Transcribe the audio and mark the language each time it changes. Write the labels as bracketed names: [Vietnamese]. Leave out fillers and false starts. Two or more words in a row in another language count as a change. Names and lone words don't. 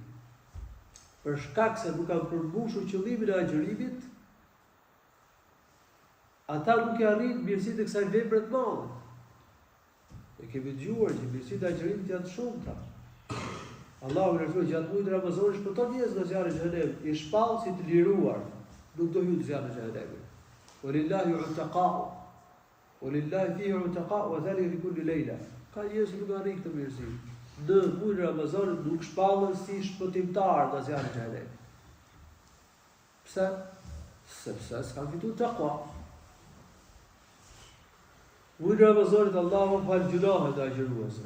[Albanian] Për shkak se nuk kanë përmbushur qëllimin e agjërimit, ata nuk e arrin mirësinë e kësaj vepre të madhe. E kemi dëgjuar që mirësitë e agjërimit janë të shumta. Allahu në rrugë gjatë muajit Ramazanit shpëton njerëz nga zjarri i xhenemit, i shpall si të liruar, nuk do hyjë në zjarrin e xhenemit. [Arabic] ولله عتقاء ولله فيه عتقاء وذلك لكل ليلة. [Albanian] Ka njerëz që nuk arrin këtë mirësi. Në muajin e Ramazanit nuk shpallen si shpëtimtar nga zjarri i xhenemit. Pse? Sepse s'kan fituar taqwa. Muajin e Ramazanit Allahu fal gjunahet e agjëruesve.